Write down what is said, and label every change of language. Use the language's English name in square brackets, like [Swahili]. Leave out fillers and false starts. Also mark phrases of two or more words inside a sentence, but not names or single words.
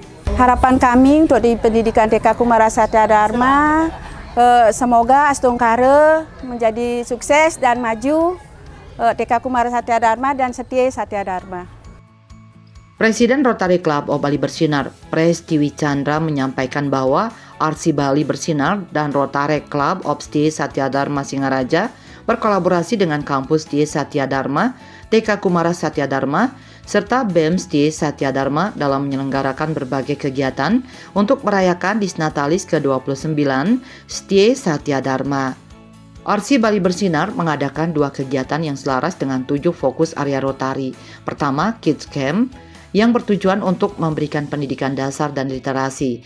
[Indonesian] Harapan kami untuk di pendidikan TK Kumara Satya Dharma, semoga Astungkare menjadi sukses dan maju TK Kumara Satya Dharma dan Setie Satya Dharma. Presiden Rotary Club of Bali Bersinar, Prestiwi Chandra menyampaikan bahwa RC Bali Bersinar dan Rotary Club of Satya Dharma Singaraja berkolaborasi dengan kampus Satya Dharma, TK Kumara Satya Dharma, serta BEMS Satya Dharma dalam menyelenggarakan berbagai kegiatan untuk merayakan Dies Natalis ke-29 Satya Dharma. RC Bali Bersinar mengadakan 2 kegiatan yang selaras dengan 7 fokus area Rotary. Pertama, [English] Kids Camp, [Indonesian] yang bertujuan untuk memberikan pendidikan dasar dan literasi.